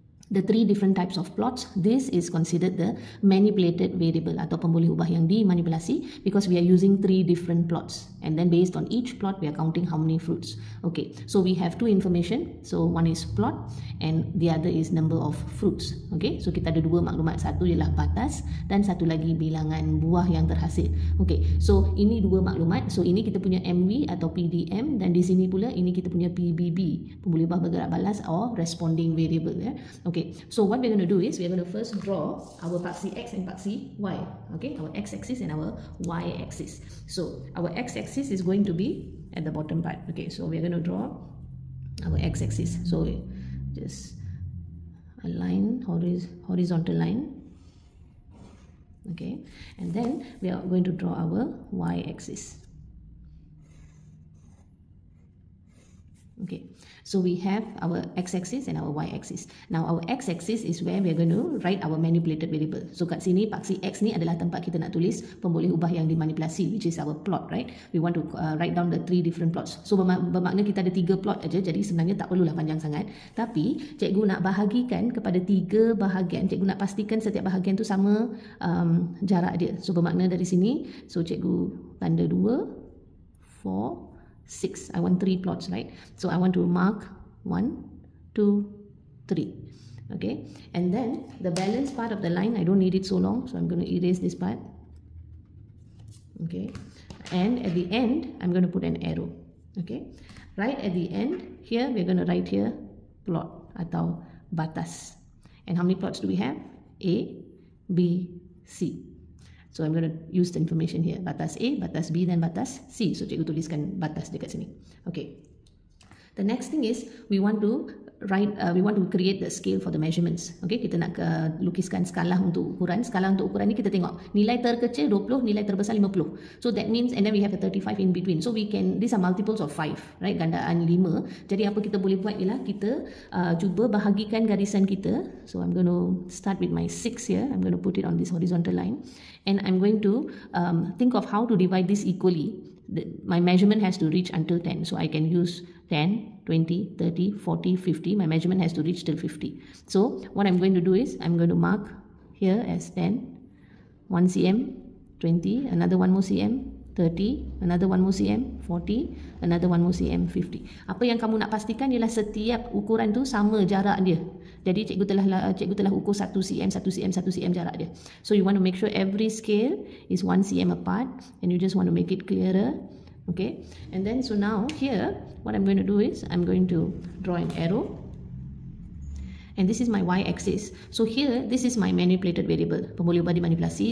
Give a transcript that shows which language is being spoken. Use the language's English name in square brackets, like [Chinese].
[English] The 3 different types of plots, this is considered the manipulated variable [Malay] atau pemboleh ubah yang dimanipulasi, [English] because we are using 3 different plots and then based on each plot we are counting how many fruits. Okay, so we have 2 information. So one is plot and the other is number of fruits. [Malay] Okay, so kita ada 2 maklumat, satu ialah batas dan satu lagi bilangan buah yang terhasil. Okay, so ini 2 maklumat. So ini kita punya MV atau PDM dan di sini pula ini kita punya PBB, pemboleh ubah bergerak balas or responding variable ya. [English] Okay, so what we're going to do is we're going to first draw our paksi X and paksi Y. Okay, our X-axis and our Y-axis. So our X-axis is going to be at the bottom part. Okay, so we're going to draw our X-axis. So just a line, horizontal line. Okay, and then we are going to draw our Y-axis. Okay, so we have our x-axis and our y-axis. Now our x-axis is where we are going to write our manipulated variable. [Malay] So kat sini paksi X ni adalah tempat kita nak tulis pemboleh ubah yang dimanipulasi, [English] which is our plot, right? We want to write down the 3 different plots. [Malay] So bermakna kita ada 3 plot aja, jadi sebenarnya tak perlulah panjang sangat. Tapi cikgu nak bahagikan kepada 3 bahagian. Cikgu nak pastikan setiap bahagian tu sama jarak dia. So bermakna dari sini, so cikgu tanda 2, 4, 6. [English] I want 3 plots, right? So I want to mark 1, 2, 3. Okay, and then the balance part of the line, I don't need it so long, so I'm going to erase this part. Okay, and at the end I'm going to put an arrow. Okay, right at the end here we're going to write here plot atau batas. And how many plots do we have? A, B, C. So I'm going to use the information here. [Malay] Batas A, batas B dan batas C. So cikgu tuliskan batas dekat sini. Okay. [English] The next thing is we want to create the scale for the measurements. [Malay] Okay, kita nak lukiskan skala untuk ukuran. Skala untuk ukuran ni kita tengok nilai terkecil 20, nilai terbesar 50. [English] So that means, and then we have a 35 in between. So we can, these are multiples of 5, right? [Malay] Gandaan 5. Jadi apa kita boleh buat ialah kita cuba bahagikan garisan kita. [English] So I'm going to start with my 6 here. I'm going to put it on this horizontal line. And I'm going to think of how to divide this equally. My measurement has to reach until 10. So I can use 10, 20, 30, 40, 50. My measurement has to reach till 50. So what I'm going to do is I'm going to mark here as 10, 1 cm, 20, another 1 more cm, 30, another 1 more cm, 40, another 1 more cm, 50. [Malay] Apa yang kamu nak pastikan ialah setiap ukuran tu sama jarak dia. Jadi cikgu telah ukur 1 cm, 1 cm, 1 cm jarak dia. [English] So you want to make sure every scale is 1 cm apart and you just want to make it clearer. Okay, and then so now here what I'm going to do is I'm going to draw an arrow. And this is my y-axis. So here, this is my manipulated variable, pemboleh ubah dimanipulasi.